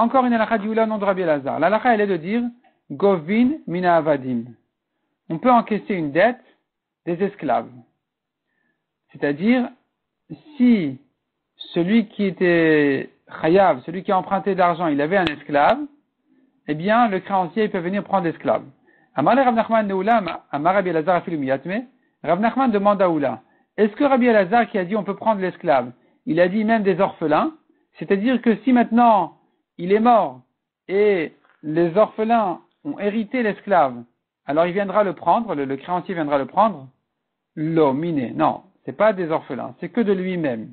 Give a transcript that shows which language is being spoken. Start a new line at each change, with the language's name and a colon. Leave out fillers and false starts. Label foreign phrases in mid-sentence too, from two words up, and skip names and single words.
French: Encore une halakha d'Ioula, nom de Rabbi Elazar. L'halakha, elle est de dire,
Hebrew: גובין מן העבדים.
French: On peut encaisser une dette des esclaves. C'est-à-dire, si celui qui était chayav, celui qui a emprunté de l'argent, il avait un esclave, eh bien, le créancier, il peut venir prendre l'esclave.
Hebrew: אמר רב נחמן לעולא אמר רבי אלעזר אפילו מיתמי.
French: Rav Nachman demande à Oula, est-ce que Rabbi Elazar qui a dit on peut prendre l'esclave, il a dit même des orphelins? C'est-à-dire que si maintenant il est mort et les orphelins ont hérité l'esclave, alors il viendra le prendre, le créancier viendra le prendre?
Hebrew: לא מיניה,
French: non, c'est pas des orphelins, c'est que de lui-même.